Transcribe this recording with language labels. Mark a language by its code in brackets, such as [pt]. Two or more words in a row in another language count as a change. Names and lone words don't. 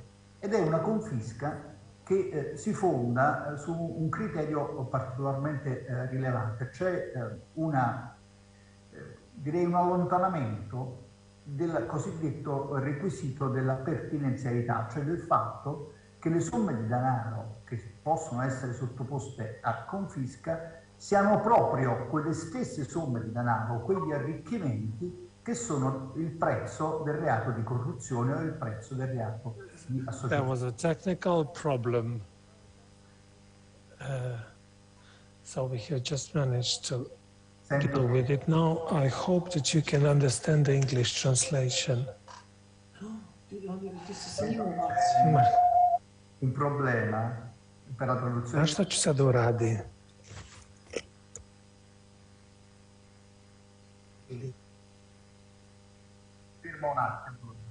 [it] Ed è una confisca che si fonda su un criterio particolarmente rilevante, cioè direi un allontanamento del cosiddetto requisito della pertinenzialità, cioè del fatto che le somme di denaro che possono essere sottoposte a confisca siano proprio quelle stesse somme di denaro, quegli arricchimenti che sono il prezzo del reato di corruzione o il prezzo del reato di [en] There [it] associazione. [en] was a technical problem. So we have just managed to deal with it. Now I hope that you can understand the English translation. [it] Un problema per la traduzione. [sr] Znaš šta ću sad uradi? [it] Fermo un attimo.